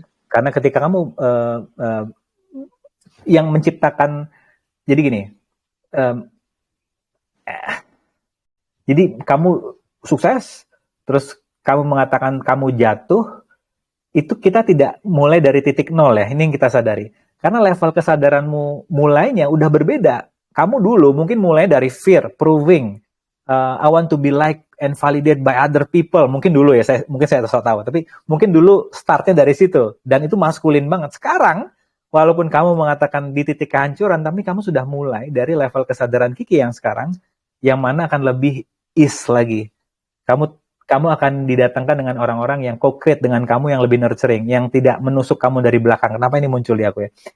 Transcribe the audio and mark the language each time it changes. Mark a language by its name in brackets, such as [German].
[Indonesian] Karena ketika kamu yang menciptakan, jadi gini, jadi kamu sukses, terus kamu mengatakan kamu jatuh, itu kita tidak mulai dari titik nol ya, ini yang kita sadari. Karena level kesadaranmu mulainya udah berbeda. Kamu dulu mungkin mulai dari fear, proving, [English] I want to be like and validated by other people. [Indonesian] Mungkin dulu ya, mungkin saya tahu, tapi mungkin dulu startnya dari situ. Dan itu maskulin banget. Sekarang, walaupun kamu mengatakan di titik kehancuran, tapi kamu sudah mulai dari level kesadaran Kiki yang sekarang, yang mana akan lebih lagi. Kamu akan didatangkan dengan orang-orang yang co-create dengan kamu, yang lebih nurturing, yang tidak menusuk kamu dari belakang. Kenapa ini muncul di aku ya?